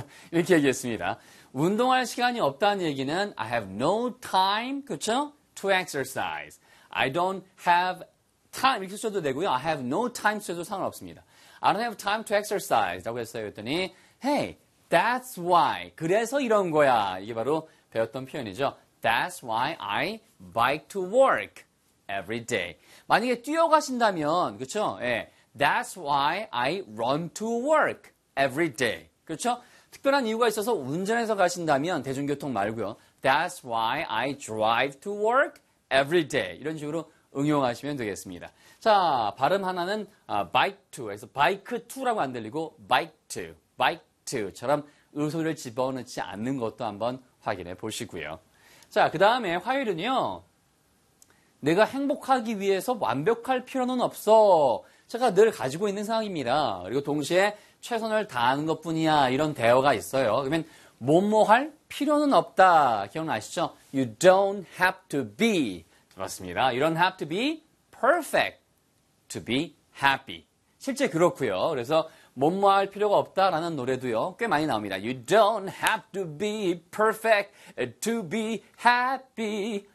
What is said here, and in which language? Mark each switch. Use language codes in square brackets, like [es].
[ko] 이렇게 얘기했습니다. 운동할 시간이 없다는 얘기는 [en] I have no time, [ko] 그렇죠? [en] To exercise. I don't have time. [ko] 이렇게 써도 되고요. [en] I have no time [ko] 써도 상관없습니다. [en] I don't have time to exercise. [ko] 라고 했어요. 그랬더니, [en] Hey, that's why. [ko] 그래서 이런 거야. 이게 바로 배웠던 표현이죠. [en] That's why I bike to work every day. [ko] 만약에 뛰어가신다면, 그쵸? 예. [en] That's why I run to work every day. [ko] 그쵸? 특별한 이유가 있어서 운전해서 가신다면, 대중교통 말고요. [en] That's why I drive to work every day. [ko] 이런 식으로 응용하시면 되겠습니다. 자, 발음 하나는 bike to 해서 bike to라고 안 들리고 bike to, bike to처럼 의소를 집어넣지 않는 것도 한번 확인해 보시고요. 자, 그 다음에 화요일은요. 내가 행복하기 위해서 완벽할 필요는 없어. 제가 늘 가지고 있는 상황입니다. 그리고 동시에 최선을 다하는 것뿐이야. 이런 대화가 있어요. 그러면 뭐뭐할 필요는 없다. 기억나시죠? [en] You don't have to be. [ko] 맞습니다. [en] You don't have to be perfect to be happy. [ko] 실제 그렇고요. 그래서 뭐뭐할 필요가 없다라는 노래도요. 꽤 많이 나옵니다. [en] You don't have to be perfect to be happy.